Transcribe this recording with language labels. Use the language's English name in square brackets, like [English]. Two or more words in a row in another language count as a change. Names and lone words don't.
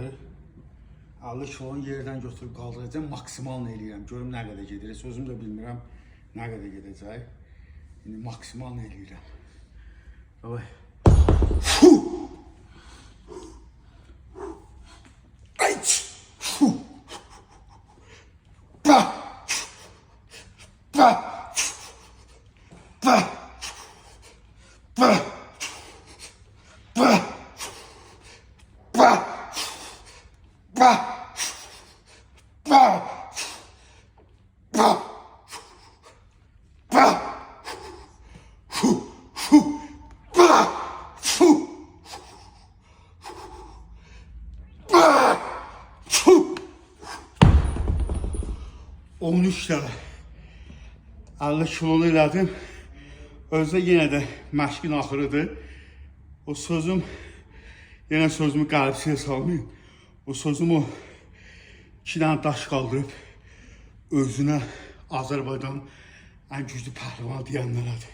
[Azerbaijani] 50 kilonu yerdən götürüb qaldıracağım, maksimal nə eləyirəm, görüm nə qədər gedir. Sözüm də bilmirəm nə qədər gedəcək. İndi maksimal nə eləyirəm. Davay. Ayç! Ba! Ba! Ba! Ba! Ba! Ba! Ba! Ba! Ba! Ba! Fu! Fu! Ba! Fu! Ba! Fu! 13 dəfə 50 kilonu elədim. Özdə yenə də məşqin axırıdır. O sözüm, yenə sözümü qəlbsiyə salmayın. O sözüm o 2 dənə daş qaldırıb özünə Azərbaycan ən güclü pəhlivan deyənlərədir.